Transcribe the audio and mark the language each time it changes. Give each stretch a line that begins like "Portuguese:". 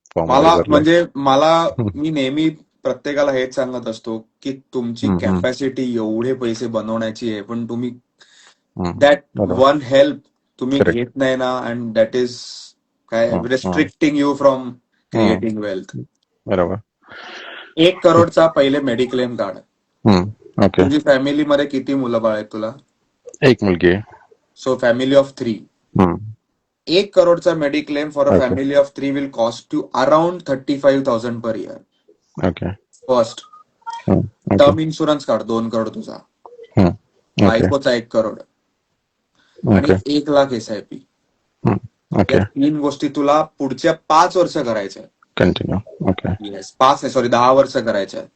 Marathi: मी नेहमी प्रत्येकाला हेच सांगत असतो की तुमची कॅपॅसिटी एवढे पैसे बनवण्याची आहे, पण तुम्ही
English: that one help
Marathi: तुम्ही घेत नाही ना,
English: And that is काय restricting you from creating wealth.
Marathi: बरोबर. 1 करोडचा पहिले मेडिक्लेम काढ. ओके. तुझी फॅमिलीमध्ये किती मुलं बाळ आहेत तुला? एक मुलगी आहे.
English: So family of 3. 1 करोडचा mediclaim for a family of 3 will cost you around 35,000 per year. Okay.
Marathi: First term insurance काढ 2 करोड तुझा, बायकोचा 1 करोड, आणि 1 लाख SIP. या 3 गोष्टी तुला पुढच्या 5 वर्ष करायच्या.
English: Continue. Okay.
Marathi: येस, 5 नाही, सॉरी, 10 वर्ष करायच्या.